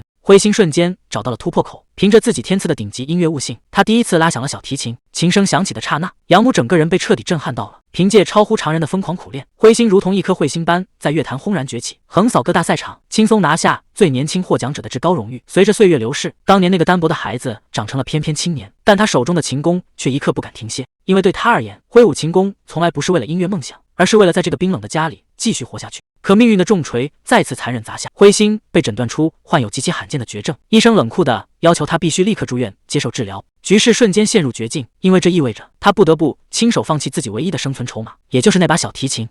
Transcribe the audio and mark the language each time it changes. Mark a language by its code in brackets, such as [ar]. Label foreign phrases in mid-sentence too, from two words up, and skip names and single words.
[zh] 灰星瞬間找到了突破口，憑着自己天賜的頂級音樂悟性，他第一次拉響了小提琴。琴聲響起的剎那，養母整個人被徹底震撼到了。憑借超乎常人的瘋狂苦練，灰星如同一顆彗星般在樂壇轟然崛起，橫掃各大賽場，輕鬆拿下最年輕獲獎者的至高榮譽。隨着歲月流逝，當年那個單薄的孩子長成了翩翩青年，但他手中的琴弓卻一刻不敢停歇，因為對他而言，揮舞琴弓從來不是為了音樂夢想，而是為了在這個冰冷的家裡繼續活下去。可命運的重錘再次殘忍砸下，灰星被診斷出患有極其罕見的絕症，醫生冷酷地要求他必須立刻住院接受治療。局勢瞬間陷入絕境，因為這意味着他不得不親手放棄自己唯一的生存籌碼，也就是那把小提琴。